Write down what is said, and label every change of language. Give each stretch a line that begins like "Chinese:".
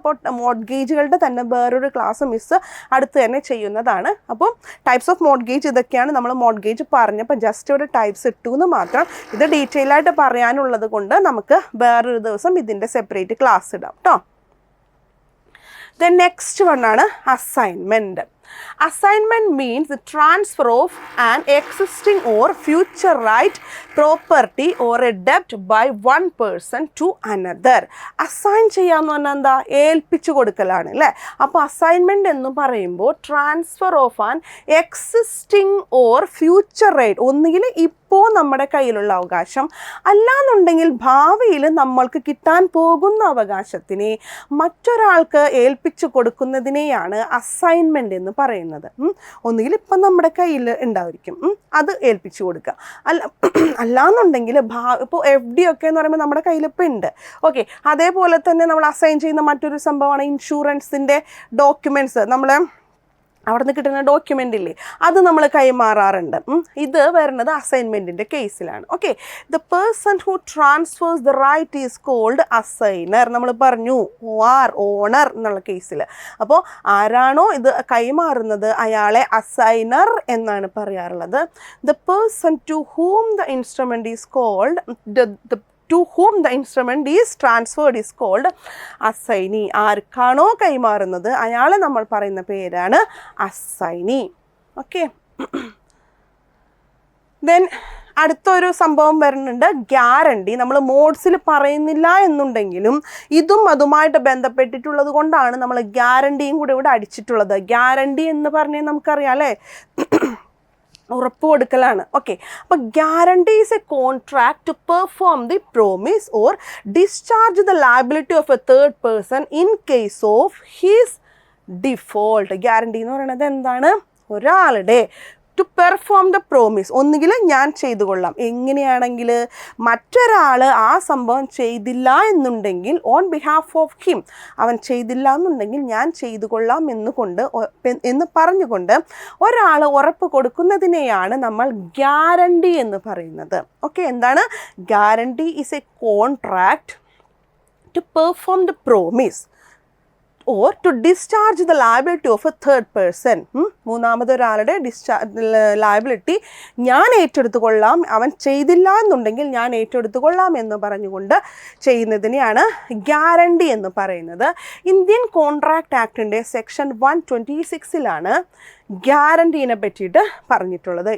Malayalam: അപ്പോൾ മോർഗേജുകളുടെ തന്നെ വേറൊരു ക്ലാസ് മിസ് അടുത്ത് തന്നെ ചെയ്യുന്നതാണ്. അപ്പോൾ ടൈപ്സ് ഓഫ് മോർഗേജ് ഇതൊക്കെയാണ്. നമ്മൾ മോർഗേജ് പറഞ്ഞപ്പോൾ ജസ്റ്റ് ഒരു ടൈപ്സ് ഇട്ടു എന്ന് മാത്രം. ഇത് ഡീറ്റെയിൽ ആയിട്ട് പറയാനുള്ളത് കൊണ്ട് നമുക്ക് വേറൊരു ദിവസം ഇതിൻ്റെ സെപ്പറേറ്റ് ക്ലാസ് ഇടാം കേട്ടോ.
English: then next one
Malayalam: ആണ് assignment.
English: Assignment means the transfer of an existing or future right, property or a debt by one person to another.
Malayalam: Assign ചെയ്യാന്ന് പറഞ്ഞാൽ എന്താ? ഏൽപ്പിച്ചു കൊടുക്കലാണ് അല്ലേ. അപ്പോൾ അസൈൻമെൻറ്റ് എന്ന് പറയുമ്പോൾ
English: transfer of an existing or future right,
Malayalam: ഒന്നുകിൽ ഇപ്പോൾ നമ്മുടെ കയ്യിലുള്ള അവകാശം അല്ലാന്നുണ്ടെങ്കിൽ ഭാവിയിൽ നമ്മൾക്ക് കിട്ടാൻ പോകുന്ന അവകാശത്തിനെ മറ്റൊരാൾക്ക് ഏൽപ്പിച്ചു കൊടുക്കുന്നതിനെയാണ് അസൈൻമെൻറ്റ് എന്ന് പറയുന്നത്. ഒന്നുകിൽ ഇപ്പം നമ്മുടെ കയ്യിൽ ഉണ്ടായിരിക്കും, അത് ഏൽപ്പിച്ചു കൊടുക്കുക. അല്ലാന്നുണ്ടെങ്കിൽ ഇപ്പോൾ FD ഒക്കെ എന്ന് പറയുമ്പോൾ നമ്മുടെ കയ്യിൽ ഇപ്പം ഉണ്ട്. ഓക്കെ, അതേപോലെ തന്നെ നമ്മൾ അസൈൻ ചെയ്യുന്ന മറ്റൊരു സംഭവമാണ് ഇൻഷുറൻസിൻ്റെ ഡോക്യുമെൻറ്റ്സ്. നമ്മൾ അവിടെ നിന്ന് കിട്ടുന്ന ഡോക്യുമെൻ്റ് ഇല്ലേ, അത് നമ്മൾ കൈമാറാറുണ്ട്. ഇത് വരുന്നത് അസൈൻമെൻറ്റിൻ്റെ കേസിലാണ്.
English: Okay, the person who transfers the right is called assignor.
Malayalam: നമ്മൾ പറഞ്ഞു ഓണർ എന്നുള്ള കേസിൽ. അപ്പോൾ ആരാണോ ഇത് കൈമാറുന്നത് അയാളെ അസൈനർ എന്നാണ് പറയാറുള്ളത്.
English: The person to whom the instrument is called to whom the instrument is transferred is called assignee.
Malayalam: ആർക്കാണോ കൈമാറുന്നത് അയാളെ നമ്മൾ പറയുന്ന പേരാണ് അസൈനി. ഓക്കെ, ദെൻ അടുത്തൊരു സംഭവം വരുന്നുണ്ട് ഗ്യാരണ്ടി. നമ്മൾ മോഡ്സിൽ പറയുന്നില്ല എന്നുണ്ടെങ്കിലും ഇതും അതുമായിട്ട് ബന്ധപ്പെട്ടിട്ടുള്ളത് കൊണ്ടാണ് നമ്മൾ ഗ്യാരണ്ടിയും കൂടെ ഇവിടെ അടിച്ചിട്ടുള്ളത്. ഗ്യാരണ്ടി എന്ന് പറഞ്ഞാൽ നമുക്കറിയാം അല്ലേ, ഉറപ്പ് കൊടുക്കലാണ്.
English: Okay, അപ്പോൾ guarantee is a contract to perform the promise or discharge the liability of a third person in case of his default.
Malayalam: Guarantee എന്ന് പറയുന്നത് എന്താണ്? ഒരാളുടെ
English: to perform the promise,
Malayalam: ഒന്നുകിൽ ഞാൻ ചെയ്തു കൊള്ളാം, എങ്ങനെയാണെങ്കിൽ മറ്റൊരാൾ ആ സംഭവം ചെയ്തില്ല എന്നുണ്ടെങ്കിൽ
English: on behalf of him,
Malayalam: അവൻ ചെയ്തില്ല എന്നുണ്ടെങ്കിൽ ഞാൻ ചെയ്തു കൊള്ളാം എന്ന് പറഞ്ഞുകൊണ്ട് ഒരാൾ ഉറപ്പ് കൊടുക്കുന്നതിനെയാണ് നമ്മൾ ഗ്യാരണ്ടി എന്ന് പറയുന്നത്. ഓക്കെ, എന്താണ് guarantee?
English: Is a contract to perform the promise or to discharge the liability of a third person.
Malayalam: മൂന്നാമതൊരാളുടെ liability ഞാൻ ഏറ്റെടുത്തുകൊള്ളാം, അവൻ ചെയ്തില്ല എന്നുണ്ടെങ്കിൽ ഞാൻ ഏറ്റെടുത്തുകൊള്ളാം എന്ന് പറഞ്ഞുകൊണ്ട് ചെയ്യുന്നതിനെയാണ് ഗ്യാരണ്ടി എന്ന് പറയുന്നത്. ഇന്ത്യൻ കോൺട്രാക്ട് ആക്ടിൻ്റെ സെക്ഷൻ 126 ഗ്യാരണ്ടീനെ പറ്റിയിട്ട് പറഞ്ഞിട്ടുള്ളത്.